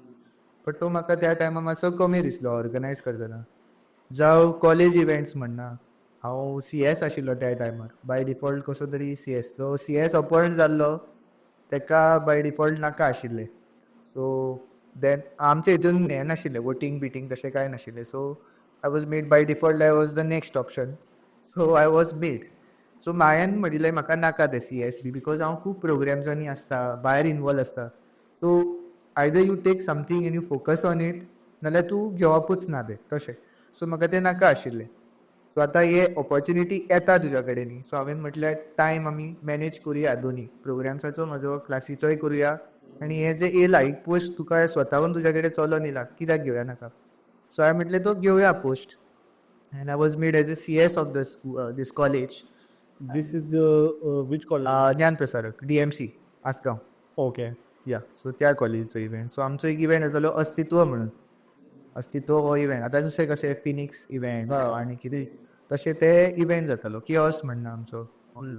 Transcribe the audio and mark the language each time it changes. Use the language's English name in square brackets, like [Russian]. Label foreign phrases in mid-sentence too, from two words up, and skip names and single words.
[Konkani] बट तो म्हाका त्या टायमार मातसो कमी दिसलो ऑर्गनायज करतना. जावं [English] college events [Konkani] म्हणना हांव CS आशिल्लो त्या टायमार. [English] by default [Konkani] कसो तरी CS तो CS अपॉयंट जाल्लो ताका [English] by default [Konkani] नाका आशिल्लें. सो देन आमच्या हितून हें नाशिल्लें वोटींग बिटींग तशें कांय नाशिल्लें. [English] so I was made by default. I was the next option. So I was made. [Konkani] सो हांवें म्हणिल्लें म्हाका नाका तें CS बी बिकॉज हांव खूब प्रोग्राम्सांनी आसता भायर इनवॉल्व आसता. [English] so either you take something and you focus on it [Konkani] नाल्यार तूं घेवपूच ना तें तशें. सो म्हाका तें नाका आशिल्लें. सो आतां हे ऑपॉर्च्युनिटी येता तुज्या कडेन न्ही. सो हांवें म्हटल्यार टायम आमी मॅनेज करुया दोनी प्रोग्राम्साचो म्हजो क्लासीचोय करुया आनी हे जे येयला एक पोस्ट तुका स्वताहून तुज्या कडेन चलोन येयला कित्याक घेवया नाका. [English] सो [Konkani] हांवें म्हटलें तो घेवया पोस्ट [English] and I was made as a CS of this college. this is which college ज्ञान प्रसारक DMC आसगांव. ओके [Konkani] या सो त्या कॉलेजीचो इव्हेंट. सो आमचो एक इव्हेंट जातालो अस्तित्व म्हणून. अस्तित्व हो इव्हेंट आतां जशें कशें फिनिक्स इव्हेंट आनी कितें तशें ते इव्हेंट जातालो किओस म्हणना आमचो व्हडलो.